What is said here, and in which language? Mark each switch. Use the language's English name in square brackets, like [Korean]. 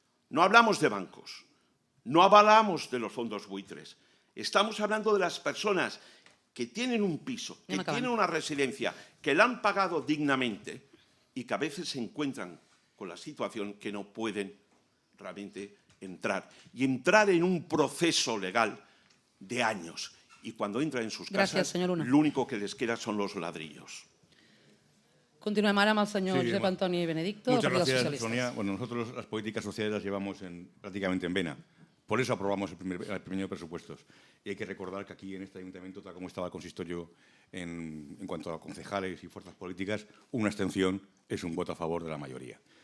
[Spanish] No hablamos de bancos, no hablamos de los fondos buitres, estamos hablando de las personas que tienen un piso, que tienen una residencia, que la han pagado dignamente y que a veces se encuentran con la situación que no pueden realmente entrar. Y entrar en un proceso legal de años. Y cuando entran en sus casas, lo único que les queda son los ladrillos. [Catalan] Continuem ara amb el senyor Josep Antoni Benedicto, del Partit dels [Spanish] Muchas gracias, [Catalan] Socialistes. [Spanish] Sonia. Bueno, nosotros las políticas sociales las llevamos prácticamente en vena. Por eso aprobamos el primer presupuestos. Y hay que recordar que aquí en este ayuntamiento, tal como estaba el consistorio en cuanto a concejales y fuerzas políticas, una abstención es un voto a favor de la mayoría.